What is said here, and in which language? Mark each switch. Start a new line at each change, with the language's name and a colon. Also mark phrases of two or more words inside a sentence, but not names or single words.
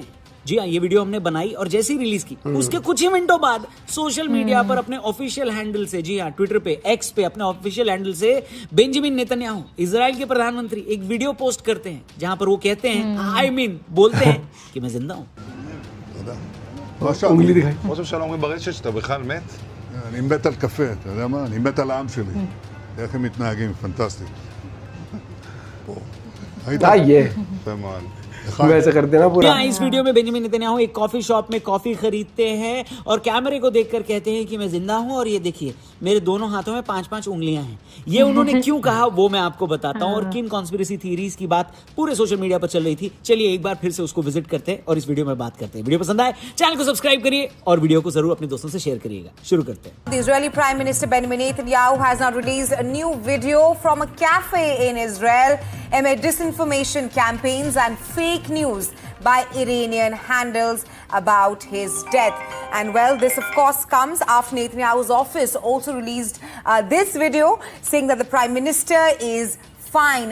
Hindi: जी हाँ, ये वीडियो हमने बनाई और जैसे ही रिलीज की उसके कुछ ही मिनटों बाद
English: social media
Hindi: पर अपने
English: official handle
Hindi: से, जी हाँ, ट्विटर पे, एक्स पे, अपने
English: official handle
Hindi: से बेंजामिन नेतन्याहू, इजराइल के प्रधानमंत्री, एक वीडियो पोस्ट करते हैं जहां पर वो कहते हैं, बोलते हैं कि मैं जिंदा हूं। उंगली दिखाई।
Hebrew: ראש הממשלה אומרים ברשת שאתה בכלל מת? אני מת על קפה, אתה יודע מה? אני מת על העם שלי. איך הם מתנהגים, פנטסטי.
Hindi: ये
Hebrew: יפה מאוד.
Hindi: वैसे कर देना पूरा। यहाँ इस वीडियो में बेंजामिन नेतन्याहू एक
English: coffee shop
Hindi: में कॉफी खरीदते हैं और कैमरे को देखकर कहते हैं कि मैं जिंदा हूं और ये देखिए मेरे दोनों हाथों में 5-5 उंगलियां हैं। ये उन्होंने क्यों कहा वो मैं आपको बताता हूं और किन
English: conspiracy theories
Hindi: की बात पूरे
English: social media
Hindi: पर चल रही थी। चलिए एक बार फिर से उसको विजिट करते हैं और इस वीडियो में बात करते हैं। वीडियो पसंद आए चैनल को सब्सक्राइब करिए और वीडियो को जरूर अपने दोस्तों से शेयर करिएगा। शुरू करते हैं।
English: The Israeli Prime Minister Benjamin Netanyahu has now released a new video from a cafe in Israel amid disinformation campaigns and fake news by Iranian handles about his death. And well, this of course comes after Netanyahu's office also released this video saying that the Prime Minister is fine.